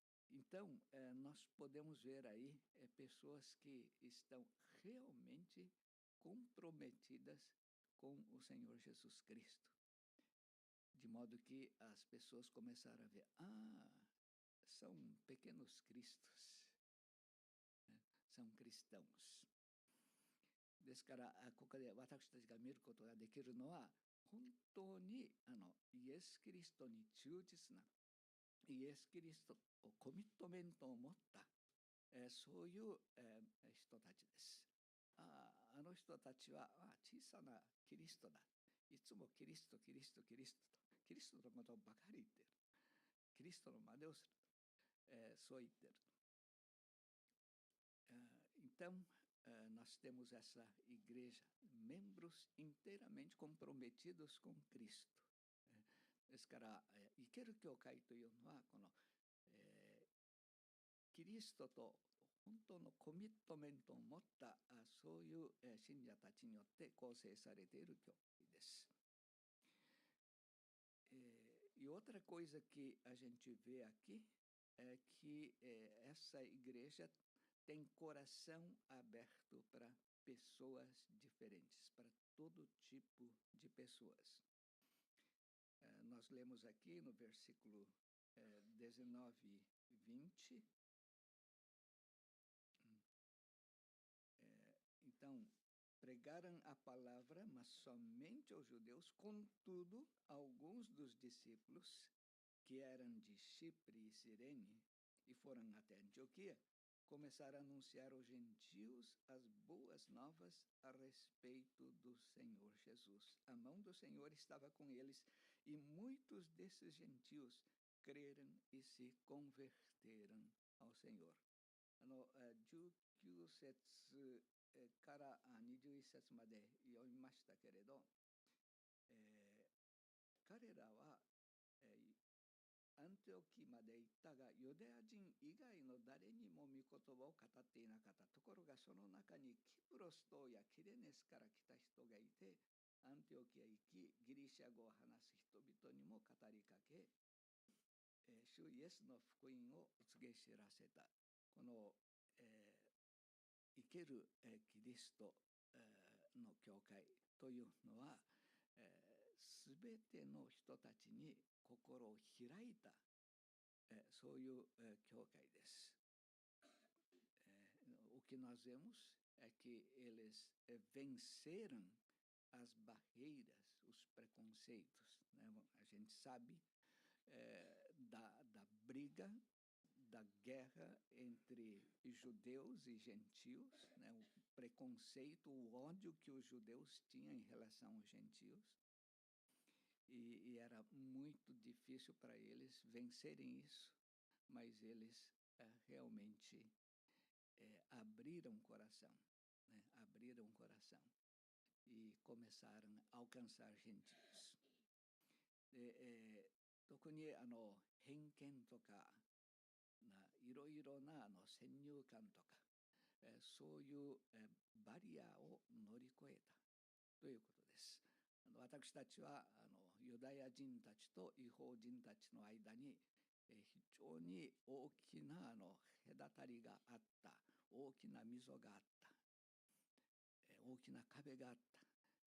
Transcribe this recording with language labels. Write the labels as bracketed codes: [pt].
[pt] Então, nós podemos ver aí pessoas que estão realmente comprometidas com o Senhor Jesus Cristo. De modo que as pessoas começaram a ver, são pequenos cristos, são cristãos. [ja] ですから、ここで私たちが見ることができるのは、本当にイエス・キリストに忠実な、イエス・キリストをコミットメントを持った、そういう、人たちです。あの人たちは小さなキリストだ。いつもキリスト、キリスト、キリストと、キリストのことばかり言っている。キリストの真似をする。そう言っている。 [pt] Então, nós temos essa igreja, membros inteiramente comprometidos com Cristo. [ja] ですから、生ける教会というのは、この、キリストと本当のコミットメントを持ったそういう信者たちによって構成されている教会です。 [pt] E outra coisa que a gente vê aqui é que essa igreja tem coração aberto para pessoas diferentes, para todo tipo de pessoas. Nós lemos aqui no versículo 19 e 20. Então, pregaram a palavra, mas somente aos judeus. Contudo, alguns dos discípulos que eram de Chipre e Cirene e foram até Antioquia, começaram a anunciar aos gentios as boas novas a respeito do Senhor Jesus. A mão do Senhor estava com eles e muitos desses gentios creram e se converteram ao Senhor. [ja] 19節から21節まで読みましたけれど、彼らは、アンテオキまで行ったがユダヤ人以外の誰にも御言葉を語っていなかった。ところがその中にキプロス島やキレネスから来た人がいて、アンテオキへ行きギリシャ語を話す人々にも語りかけ、主イエスの福音を告げ知らせた。この、生けるキリストの教会というのは、すべての人たちに心を開いた、そういう教会です。 [pt] O que nós vemos é que eles venceram as barreiras, os preconceitos, né? A gente sabe da briga, da guerra entre judeus e gentios, né? O preconceito, o ódio que os judeus tinham em relação aos gentios. E era muito difícil para eles vencerem isso, mas eles realmente abriram o coração, né? Abriram o coração e começaram a alcançar gentios. [ja] 特に偏見とかいろいろな先入観とか、そういうバリアを乗り越えたということです。私たちはユダヤ人たちと異邦人たちの間に非常に大きな隔たりがあった、大きな溝があった、大きな壁があった。